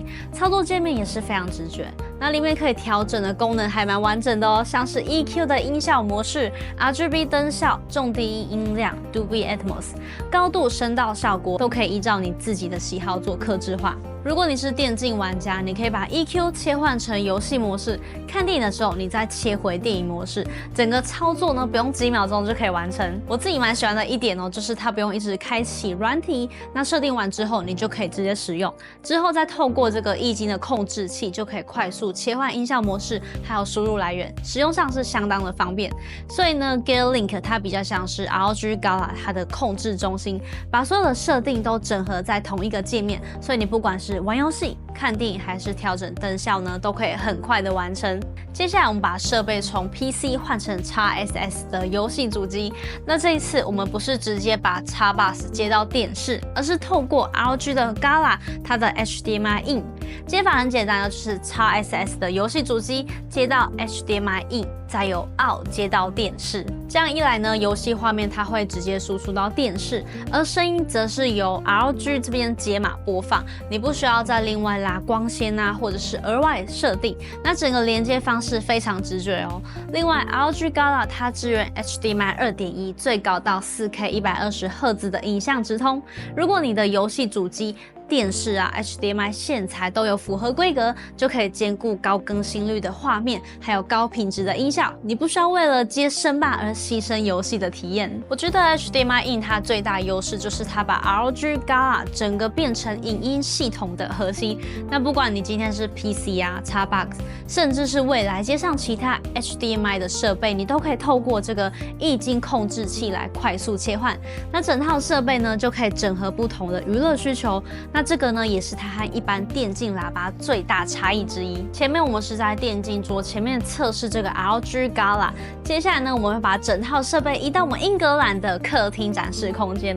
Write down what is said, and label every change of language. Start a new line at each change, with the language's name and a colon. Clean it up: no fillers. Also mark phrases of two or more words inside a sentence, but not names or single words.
Chinese: 操作界面也是非常直覺。那裡面可以調整的功能還蠻完整的哦，像是 EQ 的音效模式、RGB 燈效、重低音音量、Dolby Atmos、高度声道效果，都可以依照你自己的喜好做客製化。如果你是電競玩家，你可以把 EQ 切換成遊戲模式，看電影的時候你再切回電影模式，整個操作呢不用幾秒鐘就可以完成。我自己蠻喜歡的一點哦，就是它不用一直開啟軟體，那設定完之後你就可以直接使用，之後再透過這個液晶的控制器就可以快速切換音效模式，還有輸入來源，使用上是相當的方便。所以呢 Gear Link 它比較像是 ROG Gala 它的控制中心，把所有的設定都整合在同一個界面，所以你不管是玩遊戲、看電影還是調整燈效呢，都可以很快的完成。接下來我們把設備從 PC 換成 XSS 的遊戲主機。那這一次我們不是直接把 Xbox 接到電視，而是透過 ROG 的 Gala 它的 HDMI in。接法很簡單，就是 XSS 的遊戲主機接到 HDMI in， 再由 out 接到電視。這樣一來呢，遊戲畫面它會直接輸出到電視，而聲音則是由 ROG 這邊解碼播放，你不需要再另外拉光纖啊，或者是額外設定。那整個連接方式非常直覺哦。另外 ROG Gala 它支援 HDMI 2.1， 最高到 4K 120Hz 的影像直通。如果你的遊戲主机、電視啊 HDMI 線材都有符合規格，就可以兼顧高更新率的畫面，還有高品質的音效。你不需要為了接聲霸而犧牲遊戲的體驗。我覺得 HDMI in 它最大優勢就是它把 ROG Gala 整個變成影音系統的核心。那不管你今天是 PC 啊、Xbox， 甚至是未來接上其他 HDMI 的設備，你都可以透過這個液晶控制器來快速切換。那整套設備呢，就可以整合不同的娛樂需求。那這個呢，也是它和一般電競喇叭最大差異之一。前面我們是在電競桌前面測試這個 ROG Gala， 接下來呢，我們會把整套設備移到我們英格蘭的客廳展示空間。